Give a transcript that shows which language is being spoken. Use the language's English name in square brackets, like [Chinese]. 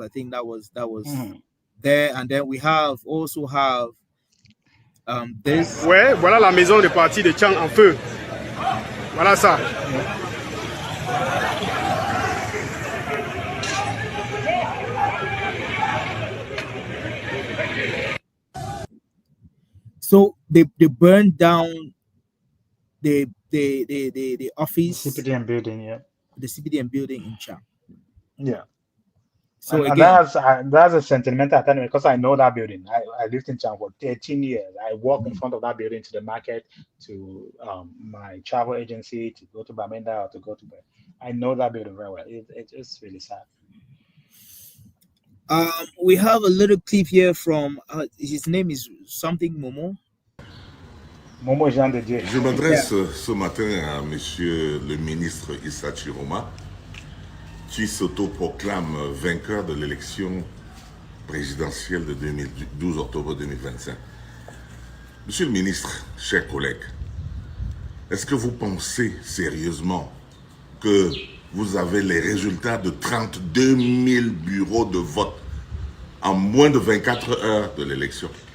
[English] I think that was there, and then we also have this. [French] Ouais, voilà la maison de parti de Tchang en feu. Voilà ça. [English] So they burned down the office, the CPDM building, the CPDM building in Chang. Yeah. So and again, that's a sentimental attachment because I know that building. I lived in Chang for 13 years. I walk in front of that building to the market, to my travel agency, to go to Bamenda or to go to bed. I know that building very well. It's really sad. We have a little clip here from his name is something Momo. Momo Jean de Dieu. [French] Je m'adresse ce matin à monsieur le ministre Issa Tchiroma, qui s'autoproclame vainqueur de l'élection présidentielle de 12 octobre 2025. Monsieur le ministre, chers collègues, est-ce que vous pensez sérieusement que vous avez les résultats de 32 000 bureaux de vote en moins de 24 heures de l'élection?